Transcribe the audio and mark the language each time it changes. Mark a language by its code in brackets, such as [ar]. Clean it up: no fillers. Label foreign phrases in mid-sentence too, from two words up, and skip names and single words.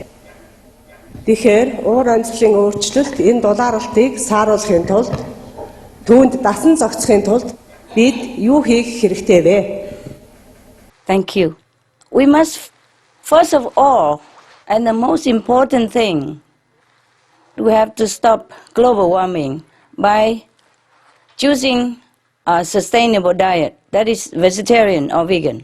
[mn] Тэгэхээр уур амьсгалын өөрчлөлт энэ дулааралтыг сааруулахын тулд түүнд дасан зохицохын тулд бид юу хийх хэрэгтэй вэ? [en] Thank you. We must, first of all, and the most important thing, we have to stop global warming by choosing a sustainable diet that is vegetarian or vegan.